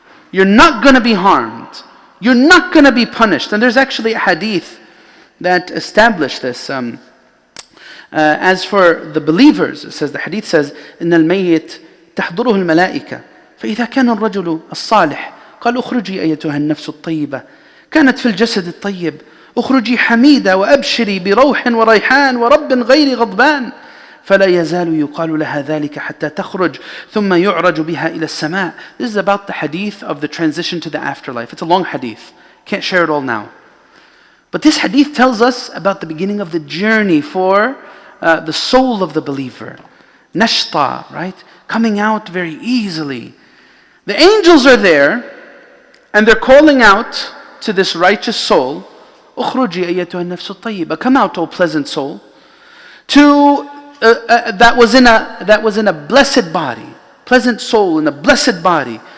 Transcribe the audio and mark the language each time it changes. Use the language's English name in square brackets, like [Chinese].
[English] You're not going to be harmed. You're not going to be punished. And there's actually a hadith that established this. As for the believers, it says, the hadith says, [Arabic] إن الميت تحضره الملائكة فإذا كان الرجل الصالح قال اخرجي أيتها النفس الطيبة كانت في الجسد الطيب اخرجي حميدة وأبشري بروح وريحان ورب غير غضبان فلا يزال يقال لها ذلك حتى تخرج ثم يعرج بها إلى السماء. [English] This is about the hadith of the transition to the afterlife. It's a long hadith. Can't share it all now. But this hadith tells us about the beginning of the journey for the soul of the believer. Nashta, right? Coming out very easily. The angels are there and they're calling out to this righteous soul, [Arabic] اخرجي أيتها النفس الطيبة, [English] come out, O pleasant soul, to that was in a blessed body, pleasant soul in a blessed body.